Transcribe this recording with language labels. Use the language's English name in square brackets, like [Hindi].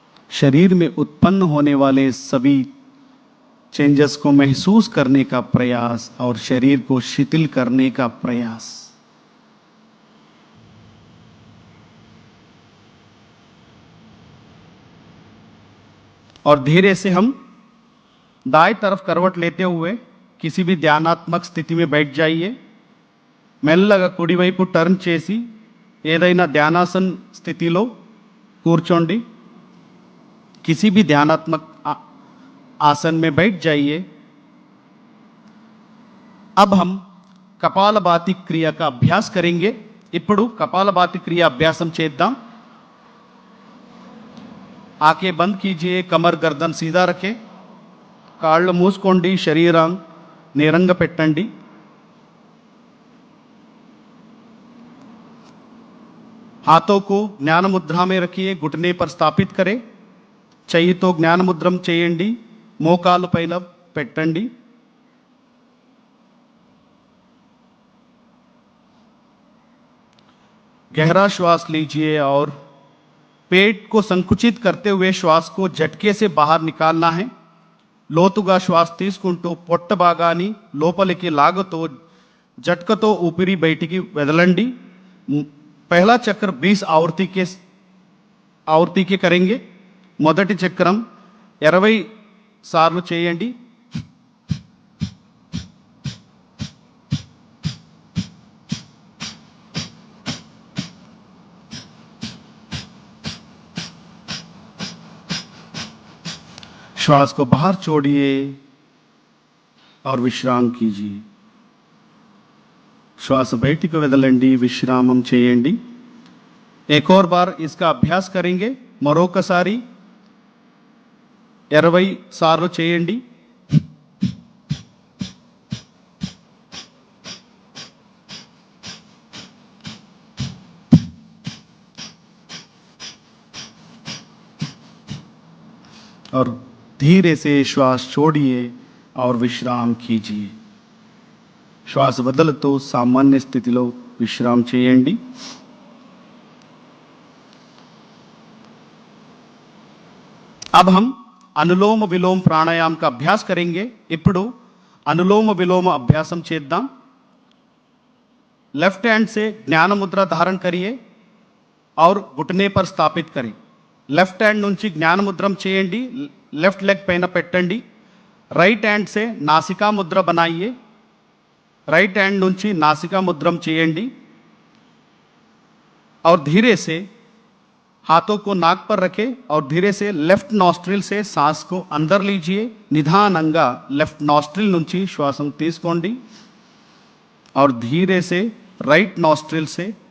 [Hindi] शरीर में उत्पन्न होने वाले सभी चेंजेस को महसूस करने का प्रयास और शरीर को शिथिल करने का प्रयास. और धीरे से हम दाएं तरफ करवट लेते हुए किसी भी ध्यानात्मक स्थिति में बैठ जाइए. [Telugu] మెల్లగా కుడివైపు టర్న్ చేసి ఏదైనా ధ్యానాసన్ స్థితిలో కూర్చోండి. [Hindi] किसी भी ध्यानात्मक आसन में बैठ जाइए. अब हम कपालभाति क्रिया का अभ्यास करेंगे. [Telugu] ఇప్పుడు कपालभाति क्रिया अभ्यासम చేద్దాం. [Hindi] आंखें बंद कीजिए, कमर गर्दन सीधा रखें, [Telugu] కాళ్ళు మూసుకోండి, శరీరం నేరంగా పెట్టండి. [Hindi] हाथों को ज्ञान मुद्रा में रखिए, घुटने पर स्थापित करें. [Telugu] చెయ్యితో జ్ఞాన ముద్రం చేయండి, మోకాలు పైన పెట్టండి. [Hindi] गहरा श्वास लीजिए और पेट को संकुचित करते हुए श्वास को झटके से बाहर निकालना है. [Telugu] లోతుగా శ్వాస తీసుకుంటూ పొట్ట భాగాన్ని లోపలికి లాగుతూ झटकతో ఊపిరి బయటికి వదలండి. [Hindi] पहला चक्र 20 आवर्ती के करेंगे. [Telugu] మొదటి చక్రం 20 సార్లు చేయండి. [Hindi] श्वास को बाहर छोड़िए और विश्राम कीजिए. [Telugu] श्वास బయటికి వదలండి, విశ్రామం చేయండి. [Hindi] एक और बार इसका अभ्यास करेंगे. [Telugu] మరొకసారి 20 సార్లు చేయండి. [Hindi] और धीरे से श्वास छोड़िए और विश्राम कीजिए. [Telugu] श्वास వదులుతూ సామాన్య స్థితిలో విశ్రాम చేయండి. [Hindi] अब हम अनुलोम विलोम प्राणायाम का अभ्यास करेंगे. [Telugu] ఇప్పుడు [Hindi] अनुलोम विलोम अभ्यासम చేద్దాం. लेफ्ट हैंड से ज्ञान मुद्रा धारण करिए और घुटने पर स्थापित करें. [Telugu] लेफ्ट हैंड నుంచి జ్ఞాన ముద్రం చేయండి, लेफ्ट लेग పైన పెట్టండి. [Hindi] राइट हैंड से नासिका मुद्रा बनाइए. राइट हैंड నుంచి नासिका मुद्रम చేయండి और धीरे से हाथों को नाक पर रखें और धीरे से लेफ्ट नॉस्ट्रिल से सांस को अंदर लीजिए. [Telugu] निधानंगा लेफ्ट नॉस्ट्रिल నుంచి శ్వాసం తీసుకోండి [Hindi] और धीरे से राइट नॉस्ट्रिल से